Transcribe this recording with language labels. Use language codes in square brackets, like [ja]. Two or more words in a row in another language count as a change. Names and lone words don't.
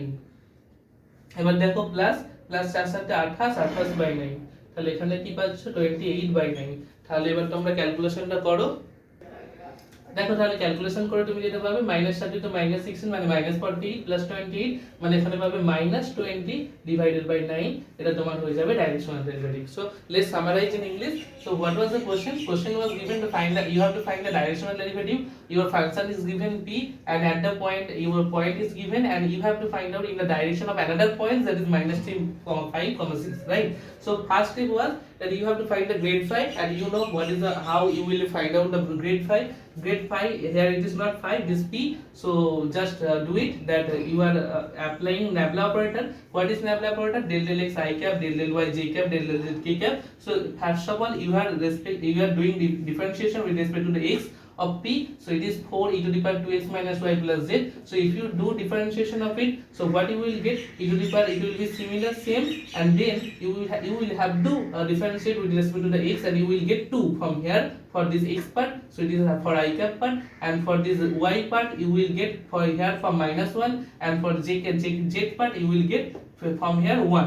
[bn] এবার দেখো [en] plus plus [bn] 4 7 28, 28/9, তাহলে এখানে কি পাচ্ছ 28/9। তাহলে এবার তোমরা ক্যালকুলেশনটা করো, দেখো তাহলে ক্যালকুলেশন করে তুমি যেটা পাবে -30 to -16 মানে -48 + 28, মানে এখানে পাবে -20 [en] divided by 9, [bn] এটা তোমার হয়ে যাবে [en] directional derivative. So let's summarize in English. So what was the question? Question was given to find the, you have to find the directional derivative, your function is given p, and at the point your point is given, and you have to find out in the direction of another point, that is -3, 5, 6, right? So first step was that you have to find the grade phi, and you know what is the, how you will find out the grade phi. Grade phi, here it is not phi, it is p, so just do it, that you are applying nabla operator. What is nabla operator? Del del x I cap, del del y j cap, del del z k cap. So first of all you are doing the differentiation with respect to the x of p, so it is 4 e to the power 2x minus y plus z. So if you do differentiation of it, so what you will get, e to the power, it will be similar, same, and then you will have to differentiate with respect to the x, and you will get 2 from here for this x part, so it is for I cap part, and for this y part you will get for here from -1, and for z part you will get from here 1.